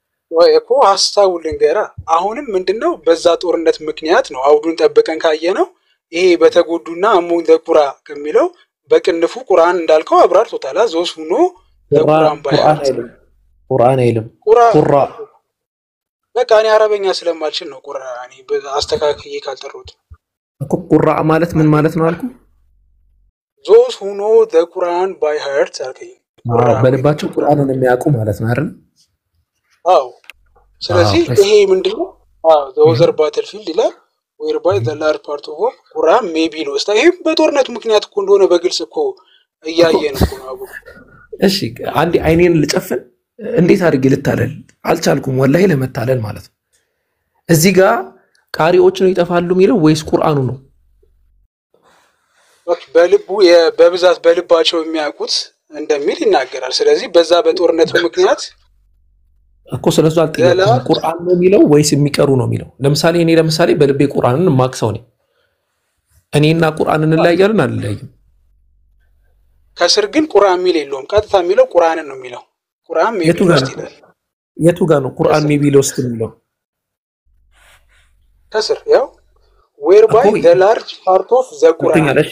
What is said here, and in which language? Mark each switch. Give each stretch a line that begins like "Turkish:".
Amharic: ወይ እኮ ሐሳቡ ልንገራ አሁንም ምንድነው በዛ ጦርነት ምክንያት ነው አውዱን ጠብቀን ካየነው ይሄ በተጎዱና አሞን ዘቁራ ከሚለው በቅንፉ ቁርአን እንዳልከው አብራርቶታል
English: those who know the Quran by heart
Amharic: ቁርአን አይልም ቁራ በቃ እኔ አረበኛ ስለማልችል ነው ቁራ እኔ አስተካክዬ ካልጠሩት እኮ ቁራ ማለት ምን ማለት ነው አልኩ
English: those who know the Quran by heart
Amharic: አልከኝ በልባቸው ቁርአንን የሚያውቁ ማለት ነው አይደል አው ስለዚህ ይሄ ምንድነው
English: the other battlefield
Amharic: ይላል
English: whereby the large part of Quran may be lost
Amharic: ይሄ በጦርነቱ ምክንያት እኮ እንደሆነ በግልጽ እኮ እያየን እኮ ነው አቡ እሺ አንዴ አይኔን ልጨፍን እንዴት አድርጌ ልታለል አልቻልኩም ወላሂ ለመታለል ማለት ነው እዚህ ጋር ቃሪዎች ነው ይጠፋሉ የሚለው ወይስ ቁርአኑ ነው በልቡ በብዛት በልባቸው የሚያውቁት እንደሚል ይናገራል ስለዚህ በዛ በጦርነቱ ምክንያት እኮ ስለዚህ አልጠየቅኩም ቁርአን ነው የሚለው ወይስ የሚቀሩ ነው የሚለው ለምሳሌ እኔ በልቤ ቁርአንን ማክሰው ነኝ እኔና ቁርአንን እንለያያለን አይደለም ከስር ግን ቁርአን ሚል የለውም ቀጥታ የሚለው ቁርአንን ነው የሚለው ቁርአን
English: ሜቢ ሎስት
Amharic: ይላል የቱ ጋር ነው ቁርአን
English: ሜቢ ሎስት
Amharic: የሚለው ከስር ያው
English: whereby the large part of the Quran